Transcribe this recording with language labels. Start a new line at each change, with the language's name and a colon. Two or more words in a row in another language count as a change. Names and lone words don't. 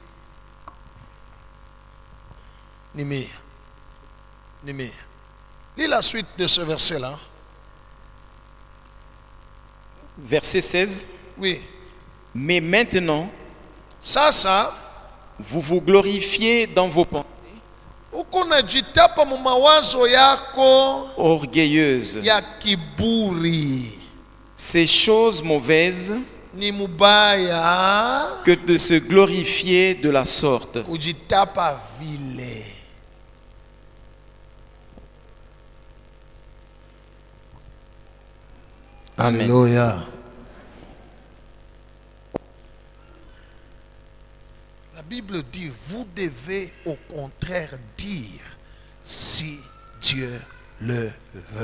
French: Nimi. Nimi. Lis la suite de ce verset-là. Verset 16. Oui. Mais maintenant, Ça, vous vous glorifiez dans vos pensées
Swahili: ukunajitapa mu mawazo yako
French: orgueilleuses.
Swahili: ya kiburi.
French: Ces choses mauvaises
Swahili: Ni mubaya
French: que de se glorifier de la sorte.
Swahili: kujitapa vile.
French: Amen. Alléluia. La Bible dit, vous devez au contraire dire si Dieu le veut.